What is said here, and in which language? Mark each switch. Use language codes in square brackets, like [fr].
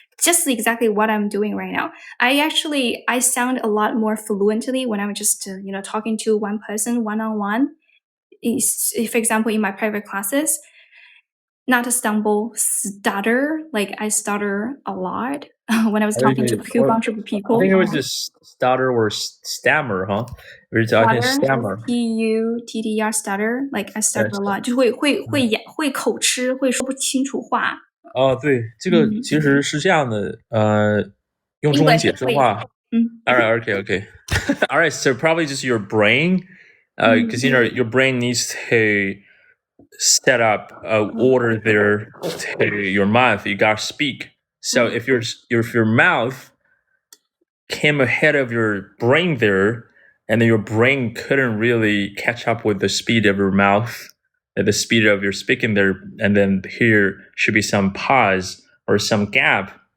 [en] Just exactly what I'm doing right now. I sound a lot more fluently when I'm just talking to one person one-on-one. For example, in my private classes, not to stumble, stutter. Like I stutter a lot when I was talking to a few bunch of people. I think it was just stutter or stammer, huh? I can stammer. Stutter, stutter. Like I stutter a lot. [zh] 就会口吃，会说不清楚话。对，这个其实是这样的，用中文解释的话， [en] All right, okay. All right, so probably just your brain, because your brain needs to set up order there to your mouth. You gotta speak. So if your mouth came ahead of your brain there, and then your brain couldn't really catch up with the speed of your mouth, the speed of your speaking there, and then here should be some pause or some gap.